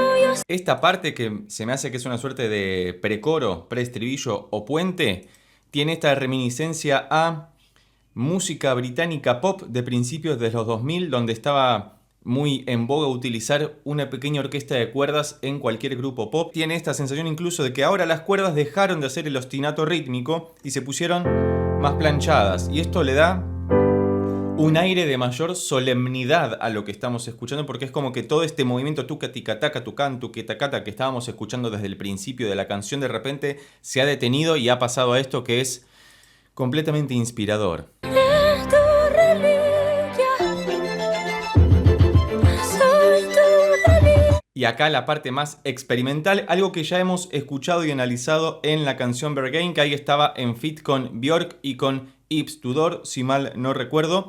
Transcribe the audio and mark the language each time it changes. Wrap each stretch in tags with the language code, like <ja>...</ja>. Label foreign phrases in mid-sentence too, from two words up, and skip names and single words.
<es>Esta parte, que se me hace que es una suerte de precoro, preestribillo o puente, tiene esta reminiscencia a música británica pop de principios de los 2000, donde estaba muy en boga utilizar una pequeña orquesta de cuerdas en cualquier grupo pop. Tiene esta sensación incluso de que ahora las cuerdas dejaron de hacer el ostinato rítmico y se pusieron más planchadas, y esto le da un aire de mayor solemnidad a lo que estamos escuchando, porque es como que todo este movimiento tucaticataca, tucan, tuquetacata que estábamos escuchando desde el principio de la canción, de repente se ha detenido y ha pasado a esto que es completamente inspirador. Y acá la parte más experimental, algo que ya hemos escuchado y analizado en la canción Berghain, que ahí estaba en feat con Björk y con Yves Tudor, si mal no recuerdo.</es>